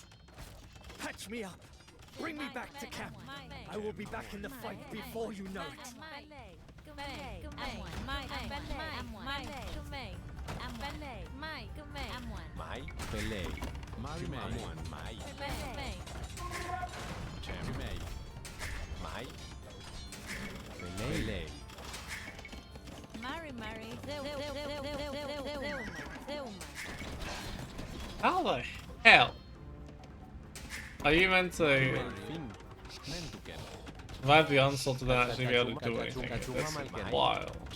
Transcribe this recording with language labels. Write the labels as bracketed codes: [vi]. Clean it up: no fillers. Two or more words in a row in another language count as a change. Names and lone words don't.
[en] Patch me up. Bring me back to camp. I will be back in the fight before you know it. Mai. Pelei. Amuan. Mai. Chemei. Mai. Pelei. How the hell are you meant to survive the onslaught to then actually be able to do anything? It's wild.